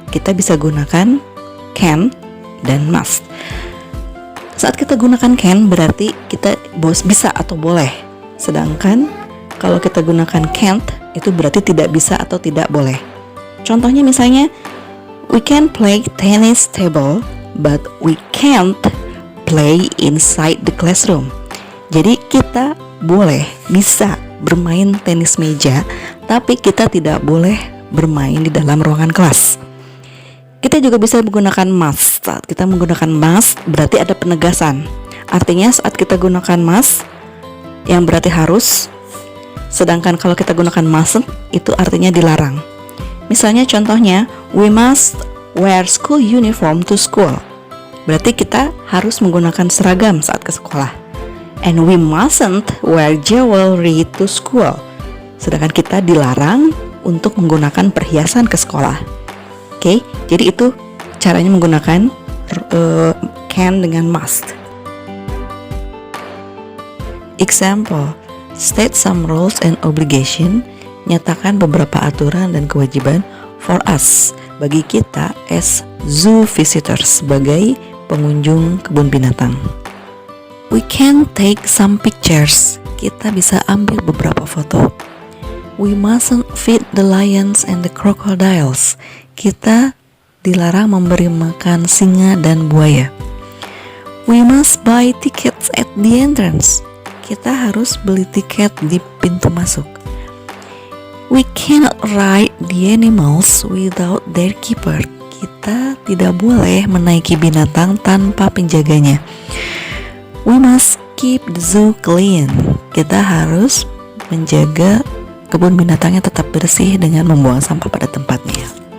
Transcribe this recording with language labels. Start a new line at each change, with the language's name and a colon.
Indonesian: Kita bisa gunakan can dan must. Saat kita gunakan can berarti kita bisa atau boleh. Sedangkan kalau kita gunakan can't itu berarti tidak bisa atau tidak boleh. Contohnya misalnya,
English: we can play tennis table but we can't play inside the classroom.
Indonesian: Jadi kita bisa bermain tenis meja, tapi kita tidak boleh bermain di dalam ruangan kelas. Kita juga bisa menggunakan must. Saat kita menggunakan must berarti ada penegasan. Artinya saat kita gunakan must yang berarti harus, sedangkan kalau kita gunakan mustn't itu artinya dilarang. Misalnya contohnya,
English: we must wear school uniform to school.
Indonesian: Berarti kita harus menggunakan seragam saat ke sekolah.
English: And we mustn't wear jewelry to school.
Indonesian: Sedangkan kita dilarang untuk menggunakan perhiasan ke sekolah. Oke, jadi itu caranya menggunakan can dengan must.
English: Example, state some rules and obligation.
Indonesian: Nyatakan beberapa aturan dan kewajiban
English: for us,
Indonesian: bagi kita
English: as zoo visitors,
Indonesian: sebagai pengunjung kebun binatang.
English: We can take some pictures.
Indonesian: Kita bisa ambil beberapa foto.
English: We mustn't feed the lions and the crocodiles.
Indonesian: Kita dilarang memberi makan singa dan buaya.
English: We must buy tickets at the entrance.
Indonesian: Kita harus beli tiket di pintu masuk.
English: We cannot ride the animals without their keeper.
Indonesian: Kita tidak boleh menaiki binatang tanpa penjaganya.
English: We must keep the zoo clean.
Indonesian: Kita harus menjaga kebun binatangnya tetap bersih dengan membuang sampah pada tempatnya.